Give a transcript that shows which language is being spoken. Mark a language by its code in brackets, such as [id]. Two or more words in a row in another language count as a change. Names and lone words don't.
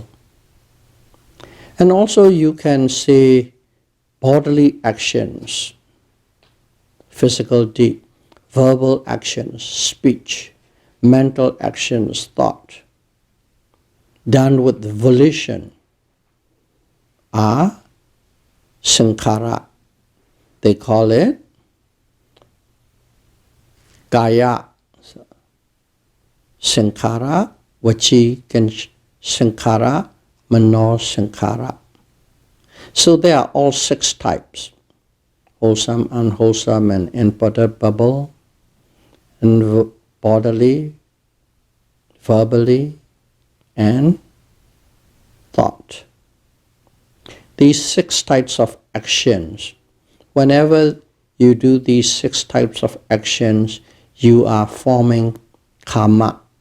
[en] And also you can say bodily actions, physical deed, verbal actions, speech, mental actions, thought, done with volition are sankhara. They call it [pi] kaya sankhara, vachi sankhara, mano sankhara. [en] So there are all 6 types: wholesome, unwholesome, and imperturbable, and bodily, verbally, and thought. These 6 types of actions, whenever you do these 6 types of actions, you are forming kamma.